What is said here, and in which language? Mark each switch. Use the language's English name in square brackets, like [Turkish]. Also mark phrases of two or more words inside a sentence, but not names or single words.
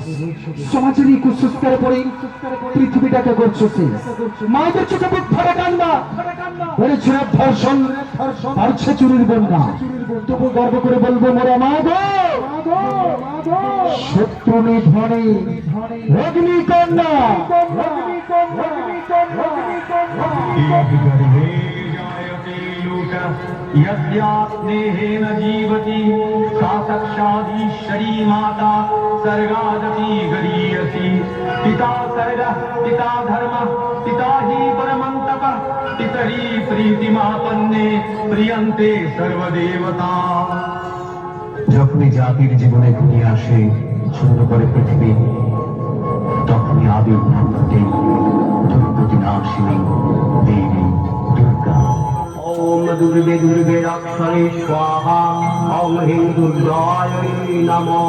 [Bangla] সমাজের এই কুসংস্কারে পড়ে পৃথিবীটাকে করছে শেষ। মায়েদের চোখে বুক ভরা কান্না, বেড়েছে ধর্ষণ, বাড়ছে চুরির বন্যা। তবু গর্ব করে বলবো মোরা মা গো, শত্রু নিধনে অগ্নিকন্যা। [Sanskrit] यस्यास्नेहेन जीवति सा साक्षादीश्वरी माता सर्गादपि गरीयसी। पिता सर्गः पिता धर्मः पिता हि परमं तपः पितरि प्रीतिमापन्ने प्रियन्ते सर्वदेवता। [Bangla] যখনই জাতির জীবনে ঘুরে আসে শূন্য করে পৃথিবী, তখনই আবির্ভাব ঘটে দুর্গতি নাশিনী দেবী দুর্গা। [Sanskrit] ओम दुर्गे दुर्गे रक्षणे स्वाहा ओम ह्रीं दुर्गायै नमः।